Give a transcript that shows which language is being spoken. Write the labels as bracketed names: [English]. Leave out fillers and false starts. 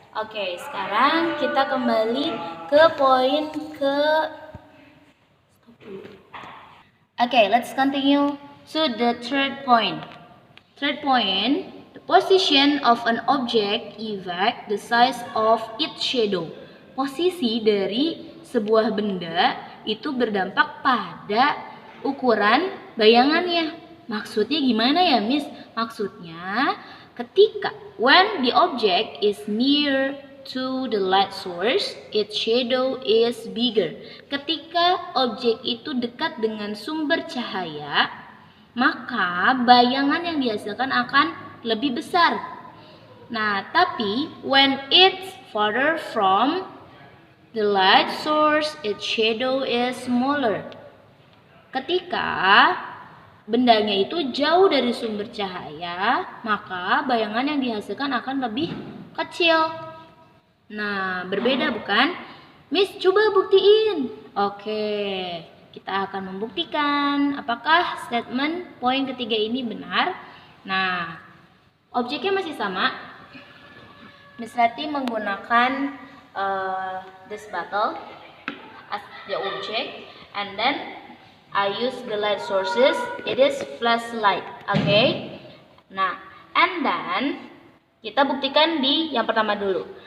[Indonesian] Oke, sekarang kita kembali ke poin [English] Okay, let's continue. So the third point. Third point, the position of an object affects the size of its shadow. [Indonesian] Posisi dari sebuah benda itu berdampak pada ukuran bayangannya. Maksudnya gimana ya, Miss? Maksudnya ketika [English] when the object is near to the light source, its shadow is bigger. [Indonesian] Ketika objek itu dekat dengan sumber cahaya, maka bayangan yang dihasilkan akan lebih besar. Nah, tapi [English] when it's farther from the light source, its shadow is smaller. [Indonesian] Ketika bendanya itu jauh dari sumber cahaya, maka bayangan yang dihasilkan akan lebih kecil. Nah, berbeda bukan? Miss, coba buktiin. Oke, kita akan membuktikan apakah statement poin ketiga ini benar. Nah, objeknya masih sama. Miss Rati menggunakan [English] this bottle as the object, and then I use the light sources. It is flashlight, okay? [Indonesian] Nah, [English] and then [Indonesian] kita buktikan di yang pertama dulu.